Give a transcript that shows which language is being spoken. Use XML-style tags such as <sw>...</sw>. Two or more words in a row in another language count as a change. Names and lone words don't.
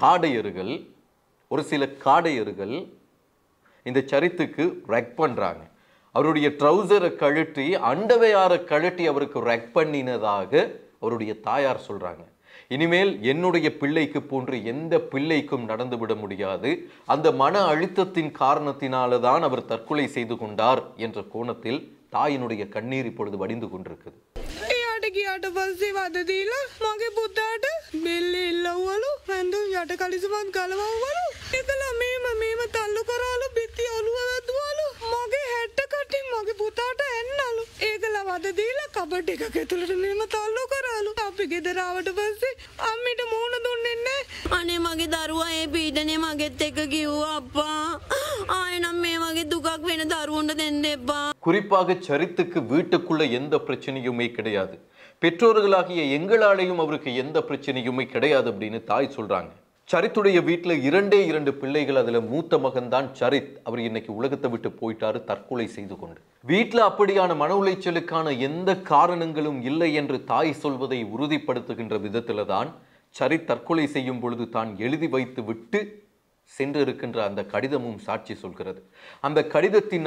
<ta>காடையர்கள் இந்த சரித்துக்கு ரெக் பண்றாங்க அவருடைய ட்ரவுசரை கழட்டி அண்டர்வேரை கழட்டி அவருக்கு ரெக் பண்ணினதாக அவருடைய தாயார் சொல்றாங்க இனிமேல் என்னுடைய பிள்ளைக்கு போன்று எந்த பிள்ளைக்கும் நடந்துவிட முடியாது அந்த மன அழுத்தத்தின் காரணத்தினால தான் அவர் தற்கொலை செய்து கொண்டார் என்ற கோணத்தில் தாயினுடைய கண்ணீர் இப்பொழுது வடிந்து கொண்டிருக்குது</ta> <si>ගියාට පස්සේ වද දීලා මගේ පුතාට බෙල්ල එල්ලවලු ඇඳුම් යට කලිසමත් ගලවවලු ඒකලා මේම තල්ලු කරාලු බිත්ති ඔළුව වැදුවලු මගේ හැට්ට කටින් මගේ පුතාට එන්නලු ඒකලා වද දීලා කබඩ් එකක ඇතුළට මේම තල්ලු කරාලු අපි ගෙදර ආවට පස්සේ අම්මිට මූණ දුන්නේ නැහැ අනේ මගේ දරුවා ඒ පීඩනේ මගෙත් එක්ක කිව්වා අප්පා ආයෙනම් මේ වගේ දුකක් වෙන දරුවන්ට දෙන්න එපා</si> <ta>குறிப்பாக சரித்துக்கு வீட்டுக்குள்ள எந்த பிரச்சனையுமே கிடையாது பெற்றோர்களாகிய எங்களாலேயும் அவருக்கு எந்த பிரச்சனையுமே கிடையாது அப்படின்னு தாய் சொல்றாங்க சரித்துடைய வீட்டில் 2 பிள்ளைகள் அதுல மூத்த மகன் தான் சரித் அவர் இன்னைக்கு உலகத்தை விட்டு போயிட்டாரு தற்கொலை செய்து கொண்டு வீட்டில் அப்படியான மன உளைச்சலுக்கான எந்த காரணங்களும் இல்லை என்று தாய் சொல்வதை உறுதிப்படுத்துகின்ற விதத்துல தான் சரித் தற்கொலை செய்யும் பொழுது தான் எழுதி வைத்து விட்டு சென்றிருக்கின்ற அந்த கடிதமும் சாட்சி சொல்கிறது அந்த கடிதத்தின்</ta>